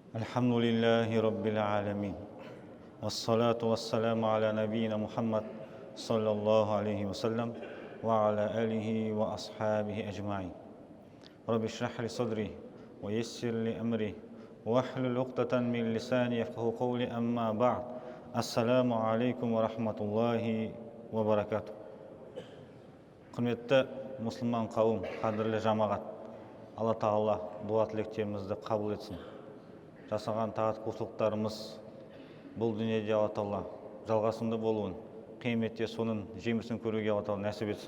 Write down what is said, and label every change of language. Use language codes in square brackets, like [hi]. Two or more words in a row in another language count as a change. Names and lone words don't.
[ar] الحمد لله رب العالمين والصلاة والسلام على نبينا محمد صلى الله عليه وسلم وعلى آله وأصحابه أجمعين رب اشرح لي صدري ويسر لي أمري واحلل عقدة من لساني يفقهوا قولي أما بعد السلام عليكم ورحمة الله وبركاته. [kk] Құрметті мұсылман қауым, қадірлі жамағат, Алла Тағала дуа тілектерімізді қабыл етсін. Жасаған тағат құлшылықтарымыз бұл дүниеде Алла Тағала жалғасымды болуын, қияметте соның жемісін көруге Алла Тағала нәсіп етсін.